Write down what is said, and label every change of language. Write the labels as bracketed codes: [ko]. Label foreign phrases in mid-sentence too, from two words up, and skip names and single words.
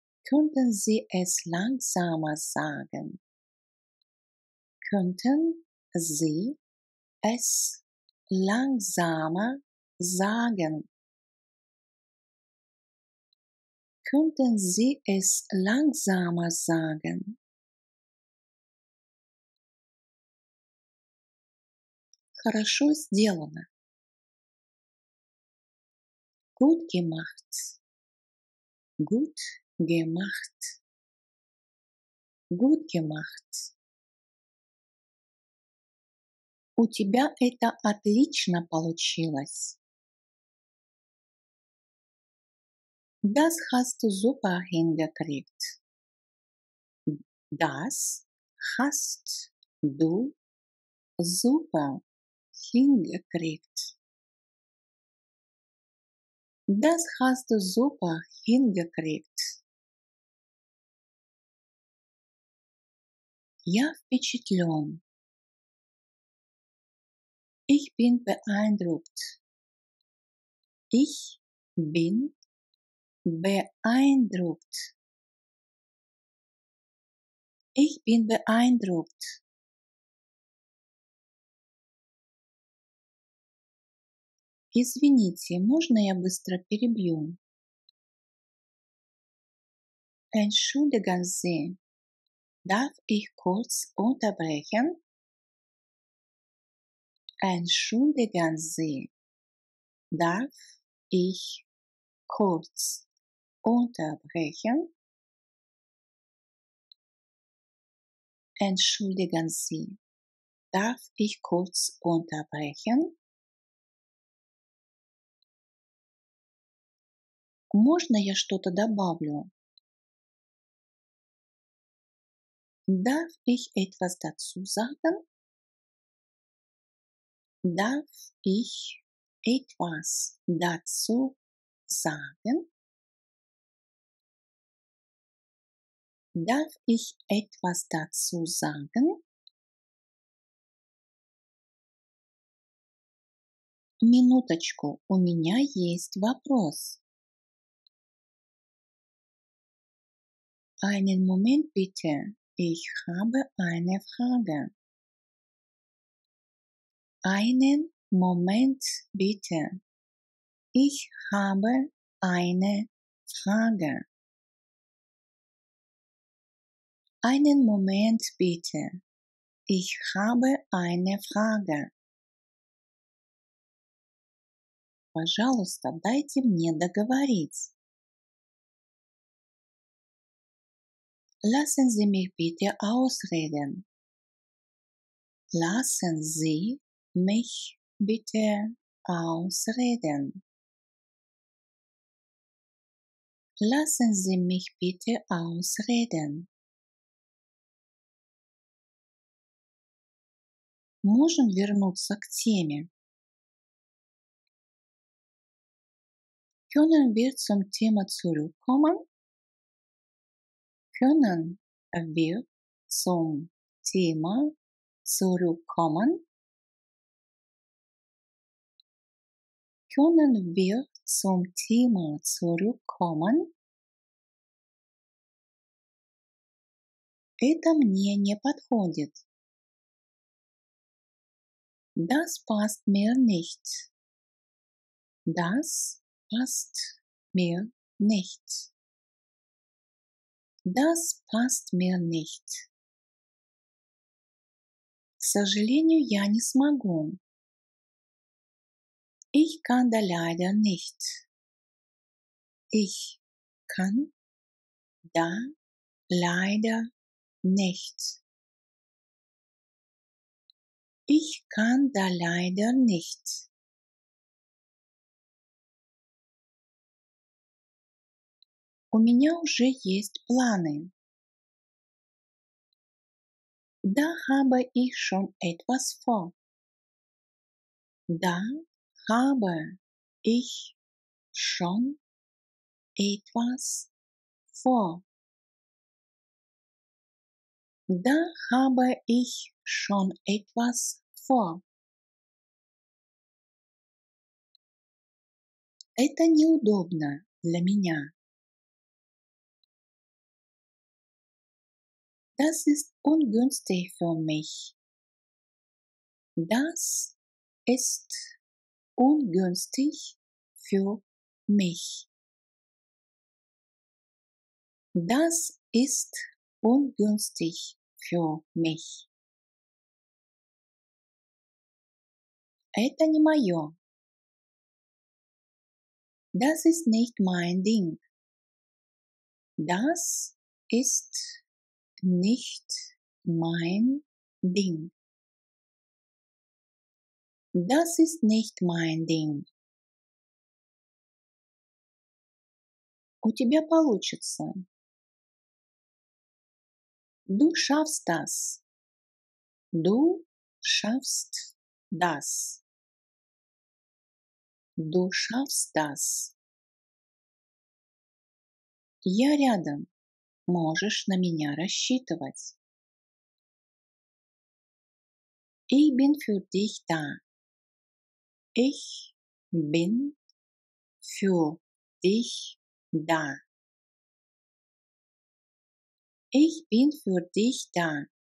[de] Könnten Sie es langsamer sagen? Könnten Sie es langsamer sagen? Könnten Sie es langsamer sagen? [ru] Хорошо сделано. [de] Gut gemacht. Gut gemacht. Gut gemacht. [ru] У тебя это отлично получилось. [de] Das hast du super hingekriegt. Das hast du super hingekriegt. Das hast du super hingekriegt. [ru] Я впечатлен. [de] Ich bin beeindruckt. Ich bin beeindruckt. Ich bin beeindruckt. [ru] Извините, можно я быстро перебью? [de] Entschuldigen Sie, darf ich kurz unterbrechen? Entschuldigen Sie, darf ich kurz unterbrechen? Entschuldigen Sie, darf ich kurz unterbrechen? [ru] Можно я что-то добавлю? [de] Darf ich etwas dazu sagen? Darf ich etwas dazu sagen? Darf ich etwas dazu sagen? [ru] Минуточку, у меня есть вопрос. [de] Einen Moment bitte, ich habe eine Frage. Einen Moment bitte, ich habe eine Frage. Einen Moment bitte, ich habe eine Frage. [ru] Пожалуйста, дайте мне договорить. [de] Lassen Sie mich bitte ausreden. Lassen Sie mich bitte ausreden. Lassen Sie mich bitte ausreden. [ru] Можем вернуться к теме. [de] Können wir zum Thema zurückkommen? Können wir zum Thema zurückkommen? Können wir zum Thema zurückkommen? [ru] Это мне не подходит. [de] Das passt mir nicht. Das passt mir nicht. Das passt mir nicht. [ru] К сожалению, я не смогу. [de] Ich kann da leider nicht. Ich kann da leider nicht. Ich kann da leider nicht. [ru] У меня уже есть планы. [de] Da habe ich schon etwas vor. Da habe ich schon etwas vor. Da habe ich schon etwas vor. [ru] Это неудобно для меня. [de] Das ist ungünstig für mich. Das ist ungünstig für mich. Das ist ungünstig für mich. [ru] Это не мое. [de] Das ist nicht mein Ding. Das ist nicht mein Ding. Das ist nicht mein Ding. [ru] У тебя получится. [de] Du schaffst das. Du schaffst das. Du schaffst das. [ru] Я рядом. Можешь на меня рассчитывать. [de] Ich bin für dich da. Ich bin für dich da. Ich bin für dich da.